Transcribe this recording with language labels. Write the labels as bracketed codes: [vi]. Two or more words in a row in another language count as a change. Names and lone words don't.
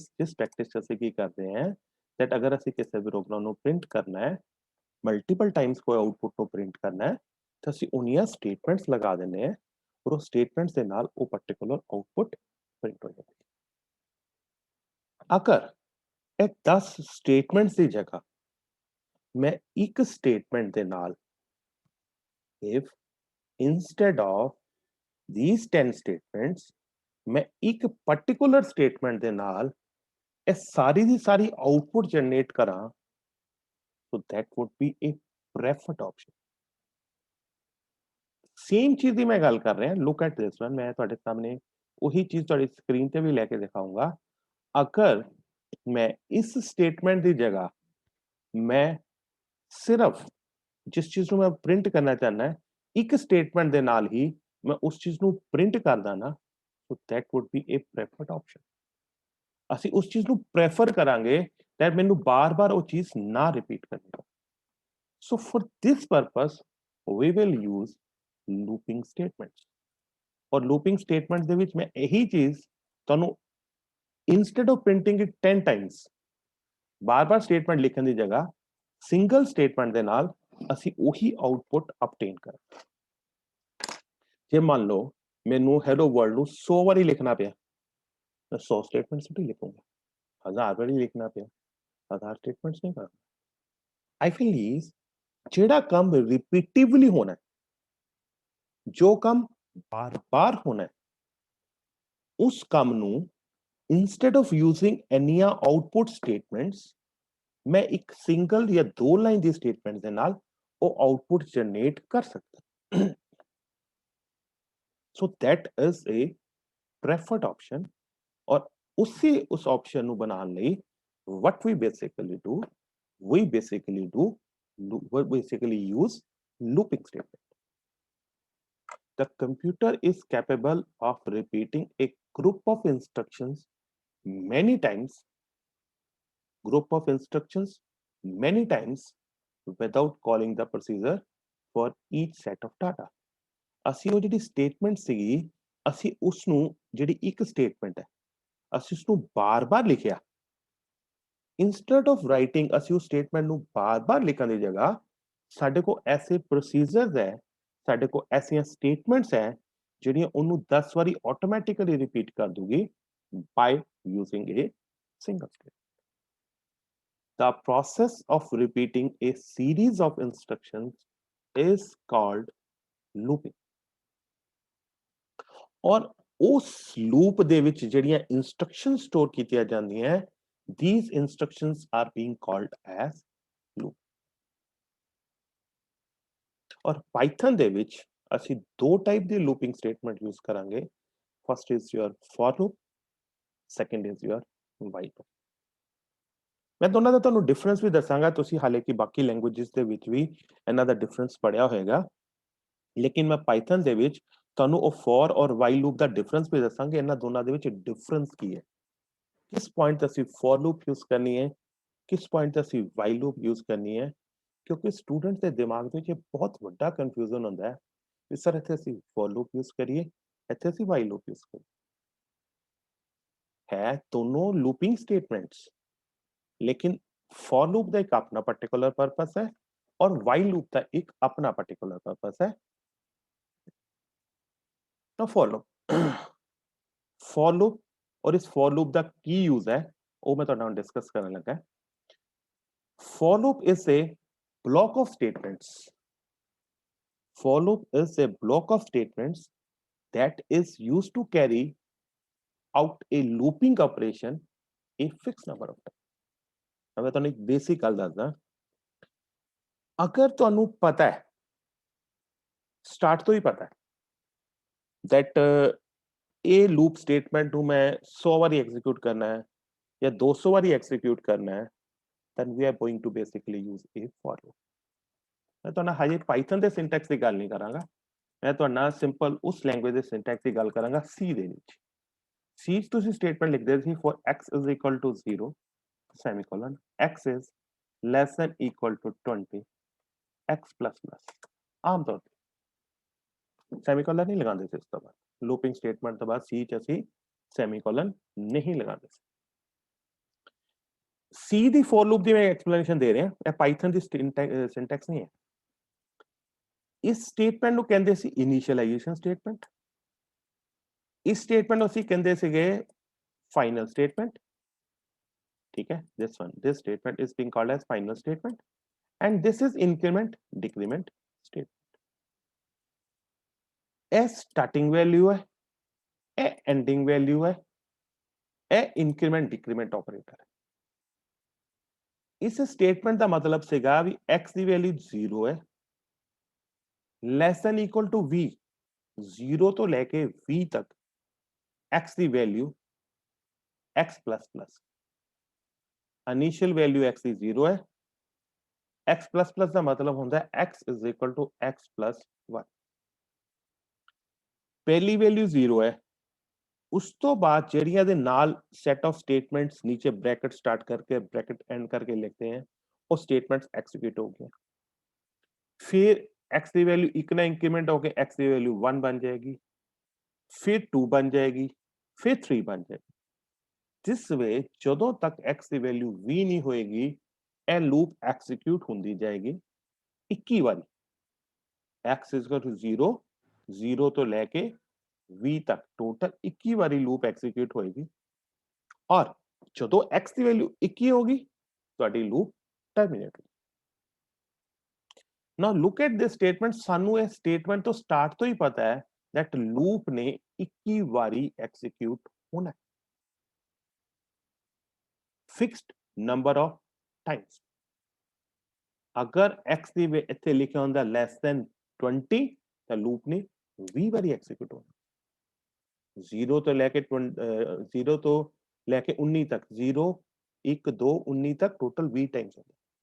[pa] ਜਿਸ ਪ੍ਰੈਕਟਿਸ 'ਚ ਅਸੀਂ ਕੀ ਕਰਦੇ ਹਾਂ that ਅਗਰ ਅਸੀਂ ਕਿਸੇ ਵੀ ਪ੍ਰੋਗਰਾਮ ਨੂੰ ਪ੍ਰਿੰਟ ਕਰਨਾ ਹੈ, ਮਲਟੀਪਲ ਟਾਈਮਸ ਕੋਈ ਆਊਟਪੁੱਟ ਨੂੰ ਪ੍ਰਿੰਟ ਕਰਨਾ ਹੈ, ਤਾਂ ਅਸੀਂ ਉਨੀਆਂ ਸਟੇਟਮੈਂਟਸ ਲਗਾ ਦਿੰਦੇ ਹਾਂ ਔਰ ਉਹ ਸਟੇਟਮੈਂਟਸ ਦੇ ਨਾਲ ਉਹ ਪਾਰਟਿਕੂਲਰ ਆਊਟਪੁੱਟ ਪ੍ਰਿੰਟ ਹੋ ਜਾਂਦਾ ਹੈ। ਅਗਰ ਇਹ 10 ਸਟੇਟਮੈਂਟਸ ਦੀ ਜਗ੍ਹਾ ਮੈਂ ਇੱਕ ਸਟੇਟਮੈਂਟ ਦੇ ਨਾਲ [en] if instead of these 10 statements [hi] मैं एक [en] particular statement [pa] ਦੇ ਨਾਲ ਇਹ ਸਾਰੀ ਦੀ ਸਾਰੀ ਆਊਟਪੁੱਟ ਜਨਰੇਟ ਕਰਾਂ, [en] so that would be a preferred option। [pa] ਸੇਮ ਚੀਜ਼ ਦੀ ਮੈਂ ਗੱਲ ਕਰ ਰਿਹਾ, [en] look at this one। [pa] ਮੈਂ ਤੁਹਾਡੇ ਸਾਹਮਣੇ ਉਹੀ ਚੀਜ਼ ਤੁਹਾਡੀ ਸਕਰੀਨ ਤੇ ਵੀ ਲੈ ਕੇ ਦਿਖਾਊਂਗਾ। ਅਗਰ ਮੈਂ ਇਸ ਸਟੇਟਮੈਂਟ ਦੀ ਜਗ੍ਹਾ ਮੈਂ ਸਿਰਫ ਜਿਸ ਚੀਜ਼ ਨੂੰ ਮੈਂ ਪ੍ਰਿੰਟ ਕਰਨਾ ਚਾਹੁੰਦਾ ਇੱਕ ਸਟੇਟਮੈਂਟ ਦੇ ਨਾਲ ਹੀ ਮੈਂ ਉਸ ਚੀਜ਼ ਨੂੰ ਪ੍ਰਿੰਟ ਕਰਦਾ ਨਾ, [en] so that would be a preferred option। [pa] ਅਸੀਂ ਉਸ ਚੀਜ਼ ਨੂੰ ਪ੍ਰੈਫਰ ਕਰਾਂਗੇ that ਮੈਨੂੰ ਬਾਰ-ਬਾਰ ਉਹ ਚੀਜ਼ ਨਾ ਰਿਪੀਟ ਕਰਨੀ ਪਵੇ। [en] so for this purpose we will use looping statements। [pa] ਔਰ [en] looping statements [pa] ਦੇ ਵਿੱਚ ਮੈਂ ਇਹੀ ਚੀਜ਼ ਤੁਹਾਨੂੰ [en] instead of printing it 10 times [hi] बार बार स्टेटमेंट लिखने की जगह सिंगल स्टेटमेंट के नाल [pa] ਅਸੀਂ ਉਹੀ ਆਊਟਪੁੱਟ ਅਬਟੇਨ ਕਰਾਂ। ਜੇ ਮੰਨ ਲਓ ਮੈਨੂੰ ਹੈਲੋ ਵਰਲਡ ਨੂੰ 100 ਵਾਰੀ ਲਿਖਣਾ ਪਿਆ ਮੈਂ 100 ਸਟੇਟਮੈਂਟਸ ਨਹੀਂ ਲਿਖੂੰਗਾ 1000 ਵਾਰੀ ਲਿਖਣਾ ਪਿਆ 1000 ਸਟੇਟਮੈਂਟਸ ਨਹੀਂ ਕਰਾਂਗਾ। [en] I feel is [pa] ਜਿਹੜਾ ਕੰਮ ਰਿਪੀਟਿਵਲੀ ਹੋਣਾ ਜੋ ਕੰਮ ਬਾਰ-ਬਾਰ ਹੋਣਾ ਉਸ ਕੰਮ ਨੂੰ [en] instead of using [pa] ਐਨੀਆਂ ਆਊਟਪੁੱਟ ਸਟੇਟਮੈਂਟਸ [hi] मैं एक सिंगल या 2 लाइन [pa] ਦੀ स्टेटमेंट ਦੇ ਨਾਲ ਉਹ ਆਊਟਪੁੱਟ ਜਨਰੇਟ ਕਰ ਸਕਦਾ। [en] so that is a preferred option [hi] और उस ऑप्शन [pa] ਨੂੰ ਬਣਾਉਣ ਲਈ [en] what we basically do we basically use looping statement. The computer is capable of repeating a group of instructions many times without calling the procedure for each set of data. [pa] ਅਸੀਂ ਉਹ ਜਿਹੜੀ ਸਟੇਟਮੈਂਟ ਸੀਗੀ ਅਸੀਂ ਉਸ ਨੂੰ ਜਿਹੜੀ ਇੱਕ ਸਟੇਟਮੈਂਟ ਹੈ ਅਸੀਂ ਉਸ ਨੂੰ ਬਾਰ-ਬਾਰ ਲਿਖਿਆ [en] instead of writing [pa] ਅਸੀਂ ਉਸ ਸਟੇਟਮੈਂਟ ਨੂੰ ਬਾਰ-ਬਾਰ ਲਿਖਣ ਦੀ ਜਗ੍ਹਾ ਸਾਡੇ ਕੋਲ ਐਸੇ ਪ੍ਰੋਸੀਜਰਸ ਹੈ ਸਾਡੇ ਕੋਲ ਐਸੀਆਂ ਸਟੇਟਮੈਂਟਸ ਹੈ ਜਿਹੜੀਆਂ ਉਹਨੂੰ 10 ਵਾਰੀ ਆਟੋਮੈਟਿਕਲੀ ਰਿਪੀਟ ਕਰ ਦੂਗੀ [en] by using a single statement. The process of repeating a series of instructions is called looping. [hi] और उस लूप [pa] ਦੇ ਵਿੱਚ ਜਿਹੜੀਆਂ instructions store ਕੀਤੀਆਂ ਜਾਂਦੀਆਂ [en] these instructions are being called as loop. [pa] और Python ਦੇ ਵਿੱਚ ਅਸੀਂ ਦੋ ਟਾਈਪ ਦੇ [en] looping statement use [pa] ਕਰਾਂਗੇ [en] first is your for loop second is your while loop. [pa] मैं ਦੋਨਾਂ ਦਾ ਤੁਹਾਨੂੰ ਡਿਫਰੈਂਸ ਵੀ ਦੱਸਾਂਗਾ ਤੁਸੀਂ ਹਾਲੇ ਕਿ ਬਾਕੀ ਲੈਂਗੁਏजेस ਦੇ ਵਿੱਚ ਵੀ ਇਹਨਾਂ ਦਾ ਡਿਫਰੈਂਸ ਪੜਿਆ ਹੋਵੇਗਾ ਲੇਕਿਨ ਮੈਂ ਪਾਈਥਨ ਦੇ ਵਿੱਚ ਤੁਹਾਨੂੰ ਉਹ ਫॉर ਔਰ ਵਾਈਲ ਲੂਪ ਦਾ ਡਿਫਰੈਂਸ ਵੀ ਦੱਸਾਂਗੇ ਇਹਨਾਂ ਦੋਨਾਂ ਦੇ ਵਿੱਚ ਡਿਫਰੈਂਸ ਕੀ ਹੈ ਕਿਸ ਪੁਆਇੰਟ ਤੇ ਅਸੀਂ ਫॉर ਲੂਪ ਯੂਜ਼ ਕਰਨੀ ਹੈ ਕਿਸ ਪੁਆਇੰਟ ਤੇ ਅਸੀਂ ਵਾਈਲ ਲੂਪ ਯੂਜ਼ ਕਰਨੀ ਹੈ ਕਿਉਂਕਿ ਸਟੂਡੈਂਟ ਦੇ ਦਿਮਾਗ ਦੇ ਵਿੱਚ ਬਹੁਤ ਵੱਡਾ ਕਨਫਿਊਜ਼ਨ ਹੁੰਦਾ ਹੈ ਕਿ ਸਰ ਇੱਥੇ ਅਸੀਂ ਫॉर ਲੂਪ ਯੂਜ਼ ਕਰੀਏ ਇੱਥੇ ਅਸੀਂ ਵਾਈਲ ਲੂਪ ਯੂਜ਼ ਕਰੀਏ ਹੈ ਦੋਨੋਂ ਲੂਪਿੰਗ ਸਟੇਟਮੈਂਟਸ [hi] लेकिन फॉर लूप का एक अपना पर्टिकुलर पर्पस है और वाइल लूप का एक अपना पर्टिकुलर पर्पस है। तो फॉर लूप और इस फॉर लूप का की यूज है वो मैं थोड़ा डिस्कस करने लगा। [en] for loop is a block of statements for loop is a block of statements that is used to carry out a looping operation a fixed number of times। [pa] मैं ਤੁਹਾਨੂੰ ਇੱਕ ਬੇਸਿਕ ਗੱਲ ਦੱਸਦਾ ਅਗਰ ਤੁਹਾਨੂੰ ਪਤਾ ਹੈ ਸਟਾਰਟ ਤੋਂ ਹੀ ਪਤਾ ਹੈ that ਇਹ ਲੂਪ ਸਟੇਟਮੈਂਟ ਨੂੰ ਮੈਂ 100 ਵਾਰੀ ਐਗਜ਼ੀਕਿਊਟ ਕਰਨਾ ਹੈ ਜਾਂ 200 ਵਾਰੀ ਐਗਜ਼ੀਕਿਊਟ ਕਰਨਾ ਹੈ [en] then we are going to basically use a for loop। [pa] ਮੈਂ ਤੁਹਾਨੂੰ ਹਜੇ ਪਾਈਥਨ ਦੇ ਸਿੰਟੈਕਸ ਦੀ ਗੱਲ ਨਹੀਂ ਕਰਾਂਗਾ ਮੈਂ ਤੁਹਾਨੂੰ ਸਿੰਪਲ ਉਸ ਲੈਂਗੁਏਜ ਦੇ ਸਿੰਟੈਕਸ ਦੀ ਗੱਲ ਕਰਾਂਗਾ ਸੀ ਦੇ ਵਿੱਚ ਸੀ ਤੁਸੀਂ ਸਟੇਟਮੈਂਟ ਲਿਖਦੇ ਸੀ [en] for x is equal to 0 semicolon x is less than equal to 20 x plus plus [pa] ਆਮ ਤੌਰ ਤੇ ਸੈਮੀਕੋਲਨ ਨਹੀਂ ਲਗਾਉਂਦੇ ਸੀ ਇਸ ਤੋਂ ਬਾਅਦ ਲੂਪਿੰਗ ਸਟੇਟਮੈਂਟ ਤੋਂ ਬਾਅਦ ਸੀ ਚ ਅਸੀਂ ਸੈਮੀਕੋਲਨ ਨਹੀਂ ਲਗਾਉਂਦੇ ਸੀ ਸੀ ਦੀ ਫॉर ਲੂਪ ਦੀ ਮੈਂ ਐਕਸਪਲੇਨੇਸ਼ਨ ਦੇ ਰਿਹਾ ਇਹ ਪਾਈਥਨ ਦੀ ਸਿੰਟੈਕਸ ਨਹੀਂ ਹੈ ਇਸ ਸਟੇਟਮੈਂਟ ਨੂੰ ਕਹਿੰਦੇ ਸੀ ਇਨੀਸ਼ੀਅਲਾਈਜੇਸ਼ਨ ਸਟੇਟਮੈਂਟ ਇਸ ਸਟੇਟਮੈਂਟ ਨੂੰ ਅਸੀਂ ਕਹਿੰਦੇ ਸੀਗੇ ਫਾਈਨਲ ਸਟੇਟਮੈਂਟ [hi] ठीक है [en] this statement is being called as final statement and this is increment decrement statement a starting value है a ending value है a increment decrement operator है [hi] इस स्टेटमेंट का मतलब सीगा भी x की वैल्यू 0 है [en] less than equal to [hi] v 0 तो लेके v तक x की वैल्यू [en] x plus plus [hi] इनिशियल वैल्यू x की 0 है x प्लस प्लस का मतलब होता है [en] x is equal to x plus 1 [hi] पहली वैल्यू 0 है उस तो बाद [pa] ਜਿਹੜੀਆਂ ਦੇ ਨਾਲ [en] set of statements [hi] नीचे ब्रैकेट स्टार्ट करके ब्रैकेट एंड करके लिखते हैं वो स्टेटमेंट्स एग्जीक्यूट हो गए फिर x की वैल्यू इतना इंक्रीमेंट होके x की वैल्यू 1 बन जाएगी फिर 2 बन जाएगी फिर 3 बन जाएगी [en] this way [pa] ਜਦੋਂ ਤੱਕ x ਦੀ ਵੈਲਿਊ 20 ਨਹੀਂ ਹੋਏਗੀ ਇਹ ਲੂਪ ਐਕਸੀਕਿਊਟ ਹੁੰਦੀ ਜਾਏਗੀ 21 ਵਾਰੀ [en] x is equal to 0 [pa] 0 ਤੋਂ ਲੈ ਕੇ 20 ਤੱਕ ਟੋਟਲ 21 ਵਾਰੀ ਲੂਪ ਐਕਸੀਕਿਊਟ ਹੋਏਗੀ ਔਰ ਜਦੋਂ x ਦੀ ਵੈਲਿਊ 21 ਹੋਗੀ ਤੁਹਾਡੀ ਲੂਪ ਟਰਮੀਨੇਟ ਹੋ [en] now look at this statement [pa] ਸਾਨੂੰ ਇਹ ਸਟੇਟਮੈਂਟ ਤੋਂ ਸਟਾਰਟ ਤੋਂ ਹੀ ਪਤਾ ਹੈ that ਲੂਪ ਨੇ 21 ਵਾਰੀ ਐਕਸੀਕਿਊਟ ਹੋਣਾ ਹੈ [en] fixed number of times [pa] अगर x ਦੀ ਇੱਥੇ ਲਿਖਿਆ ਹੁੰਦਾ [en] less than [pa] 20 ਤਾਂ ਲੂਪ ਨੇ 20 ਵਾਰੀ ਐਕਸੀਕਿਊਟ ਹੋਣਾ 0 ਤੋਂ ਲੈ ਕੇ 0 ਤੋਂ ਲੈ ਕੇ 19 ਤੱਕ 0 1 2 19 ਤੱਕ ਟੋਟਲ 20 ਟਾਈਮਸ ਹੁੰਦਾ